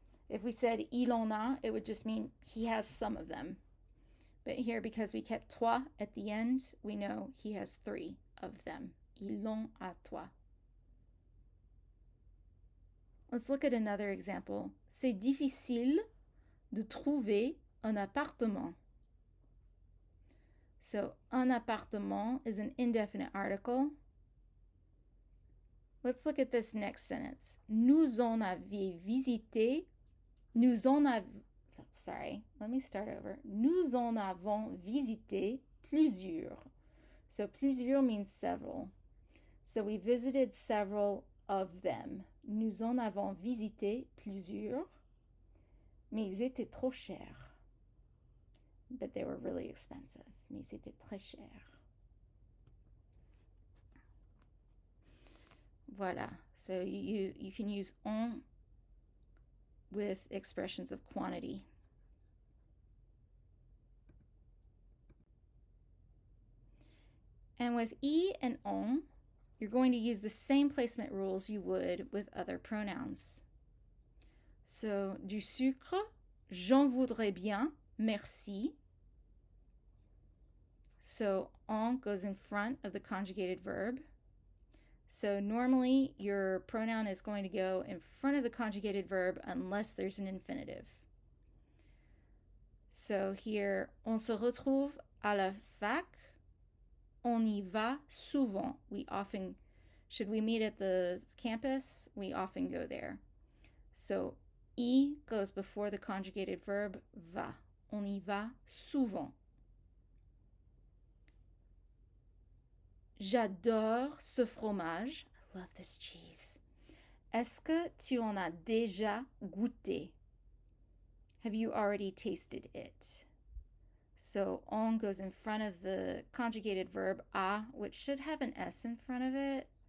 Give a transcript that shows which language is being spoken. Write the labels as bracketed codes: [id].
[en] If we said [fr] il en a, [en] it would just mean he has some of them. But here, because we kept trois at the end, we know he has three of them. [fr] Il en a trois. [en] Let's look at another example. [fr] C'est difficile de trouver un appartement. [en] So, un appartement is an indefinite article. Let's look at this next sentence. [fr] Nous en avions visité. Nous en avons visité plusieurs. [en] So plusieurs means several. So we visited several of them. [fr] Nous en avons visité plusieurs, mais ils étaient trop chers. [en] But they were really expensive. [fr] Mais c'était très cher. [en] Voilà. So you can use en with expressions of quantity. And with e and en, you're going to use the same placement rules you would with other pronouns. [fr] So, du sucre, j'en voudrais bien, merci. [en] So, en goes in front of the conjugated verb. So normally your pronoun is going to go in front of the conjugated verb unless there's an infinitive. [fr] So here, on se retrouve à la fac. On y va souvent. [en] Should we meet at the campus, we often go there. So, y goes before the conjugated verb va. [fr] On y va souvent. J'adore ce fromage. [en] I love this cheese. [fr] Est-ce que tu en as déjà goûté? [en] Have you already tasted it? So, en goes in front of the conjugated verb a, which should have an S in front of it.